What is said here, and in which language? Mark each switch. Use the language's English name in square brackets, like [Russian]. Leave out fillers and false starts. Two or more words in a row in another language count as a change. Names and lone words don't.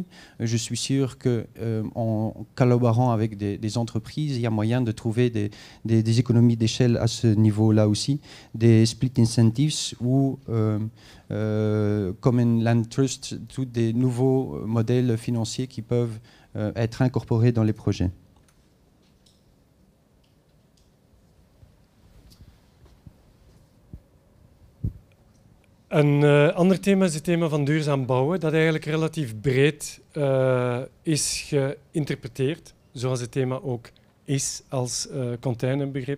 [French] Je suis sûr qu'en collaborant avec des entreprises, il y a moyen de trouver des économies d'échelle à ce niveau-là aussi, des [English] split incentives [French] ou [English] Common Land Trust, [French] tous des nouveaux modèles financiers qui peuvent être incorporés dans les projets. [Dutch] Een ander thema is het thema van duurzaam bouwen, dat eigenlijk relatief breed is geïnterpreteerd, zoals het thema ook is als containerbegrip.